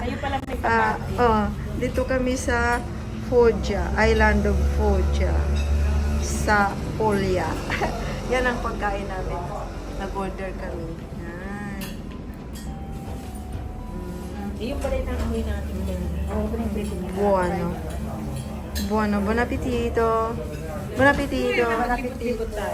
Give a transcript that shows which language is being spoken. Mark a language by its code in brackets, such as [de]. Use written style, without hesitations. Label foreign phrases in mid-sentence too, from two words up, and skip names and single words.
[tl] Kayo pala may kapatid. dito kami sa Foggia, [en] Island of Foggia [tl] sa Puglia. Yan ang pagkain namin. Nag-order kami. Yan. Yung pala yung amoy natin. [it] Buono. Buono. Buon appetito. Buon appetito. Buon appetito tayo.